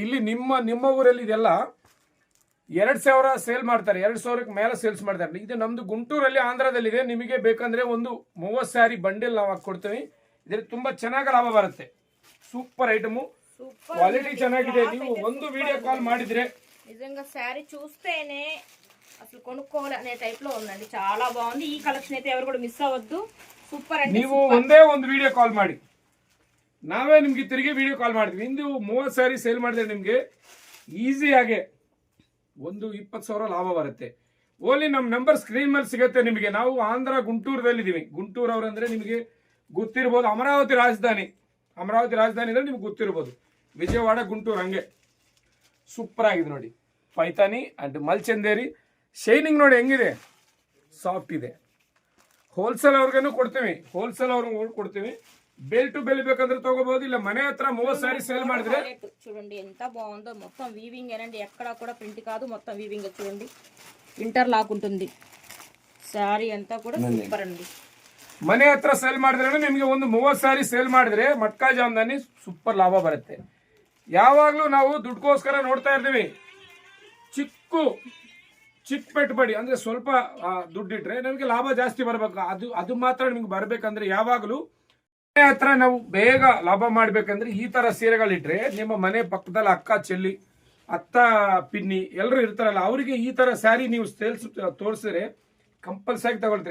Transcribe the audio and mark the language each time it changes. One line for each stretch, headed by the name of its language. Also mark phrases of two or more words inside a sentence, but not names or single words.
Kannada: ಇಲ್ಲಿ ನಿಮ್ಮ ಊರಲ್ಲಿ ಇದೆಲ್ಲ 2000 ಸೇಲ್ ಮಾಡ್ತಾರೆ, 2000ಕ್ಕೆ ಮೇಲೆ ಸೇಲ್ಸ್ ಮಾಡ್ತಾರೆ. ಇದು ನಮ್ದು ಗುಂಟೂರಲ್ಲಿ ಆಂಧ್ರದಲ್ಲಿದೆ. ನಿಮಗೆ ಬೇಕಂದ್ರೆ ಒಂದು 30
English: saree bundle
Kannada: ನಾವು ಹಾಕೊಡ್ತೀವಿ. ಇದರಲ್ಲಿ ತುಂಬಾ ಚೆನ್ನಾಗಿ ಲಾಭ ಬರುತ್ತೆ. ಸೂಪರ್ ಐಟಮ್, ಕ್ವಾಲಿಟಿ ಚೆನ್ನಾಗಿದೆ. ನೀವು ಒಂದು
English: video call
Kannada: ಮಾಡಿದ್ರೆ
Telugu: నిజంగా శారీ చూస్తేనే అసలు కొనుక్కోవాలి అనే టైప్ లో ఉందండి. చాలా బాగుంది. ఈ కలెక్షన్ అయితే ఎవరు కూడా మిస్ అవ్వద్దు. సూపర్ అండి.
Kannada: ನೀವು ಒಂದೇ ಒಂದು
English: video call
Kannada: ಮಾಡಿ, ನಾವೇ ನಿಮ್ಗೆ ತಿರುಗಿ
English: video call
Kannada: ಮಾಡ್ತೀವಿ. ಇಂದು 30 ಸ್ಯಾರಿ ಸೇಲ್ ಮಾಡಿದ್ರೆ ನಿಮ್ಗೆ ಈಸಿಯಾಗಿ ಒಂದು 20,000 ಲಾಭ ಬರುತ್ತೆ. ಓನ್ಲಿ ನಮ್ಮ
English: number screen
Kannada: ಮೇಲೆ ಸಿಗುತ್ತೆ ನಿಮಗೆ. ನಾವು ಆಂಧ್ರ ಗುಂಟೂರದಲ್ಲಿದ್ದೀವಿ. ಗುಂಟೂರು ಅವರಂದ್ರೆ ನಿಮಗೆ ಗೊತ್ತಿರ್ಬೋದು. ಅಮರಾವತಿ ರಾಜಧಾನಿ ಅಂದ್ರೆ ನಿಮ್ಗೆ ಗೊತ್ತಿರ್ಬೋದು. ವಿಜಯವಾಡ, ಗುಂಟೂರು ಹಂಗೆ ಸೂಪರ್ ಆಗಿದೆ ನೋಡಿ. ಪೈತಾನಿ ಅಂಡ್ ಮಲ್ಚಂದೇರಿ ಶೈನಿಂಗ್ ನೋಡಿ ಹೆಂಗಿದೆ. ಸಾಫ್ಟ್ ಇದೆ. ಹೋಲ್ಸೇಲ್ ಅವ್ರಿಗೇನು ಕೊಡ್ತೀವಿ, ಹೋಲ್ಸೇಲ್ ಅವ್ರಿಗೆ ಕೊಡ್ತೀವಿ.
English: bell to bell
Kannada: ಬೇಕಂದ್ರೆ ತಗೋಬಹುದು, ಇಲ್ಲ ಮನೆ ಹತ್ರ 30 ಸಾರಿ ಸೇಲ್ ಮಾಡಿದ್ರೆ.
Telugu: చూడండి ఎంత బాగుందో, మొత్తం వీవింగ్ ఏనండి, ఎక్కడ కూడా ప్రింట్ కాదు, మొత్తం వీవింగ్. చూడండి
English: inter lock
Telugu: ఉంటుంది. సారీ అంతా కూడా సూపర్ అండి.
Kannada: ಮನೆ ಹತ್ರ ಸೇಲ್ ಮಾಡಿದ್ರೆ ನಿಮಗೆ ಒಂದು 30 ಸಾರಿ ಸೇಲ್ ಮಾಡಿದ್ರೆ ಮಟ್ಕಾ ಜಾಮ್ದಾನಿ ಸೂಪರ್ ಲಾಭ ಬರುತ್ತೆ. ಯಾವಾಗಲೂ ನಾವು ದುಡ್ಡುಗೋಸ್ಕರ ನೋಡ್ತಾ ಇರ್ತೀವಿ. ಚಿಕ್ಕ ಪೆಟ್ಟುಬಡಿ ಅಂದ್ರೆ ಸ್ವಲ್ಪ ದುಡ್ಡಿಟ್ರೆ ನಮಗೆ ಲಾಭ ಜಾಸ್ತಿ ಬರಬೇಕು. ಅದು ಮಾತ್ರ ನಿಮ್ಗೆ ಬರ್ಬೇಕಂದ್ರೆ ಯಾವಾಗಲೂ ಮನೆ ಹತ್ರ ನಾವು ಬೇಗ ಲಾಭ ಮಾಡ್ಬೇಕಂದ್ರೆ ಈ ತರ ಸೀರೆಗಳಿಟ್ರೆ ನಿಮ್ಮ ಮನೆ ಪಕ್ಕದಲ್ಲಿ
Telugu: అక్క చెల్లి అత్త పిన్ని
Kannada: ಎಲ್ಲರೂ ಇರ್ತಾರಲ್ಲ, ಅವರಿಗೆ ಈ ತರ ಸ್ಯಾರಿ ನೀವು ಸೇಲ್ಸ್ ತೋರಿಸಿದ್ರೆ ಕಂಪಲ್ಸರಿ ತಗೊಳ್ತಾರೆ.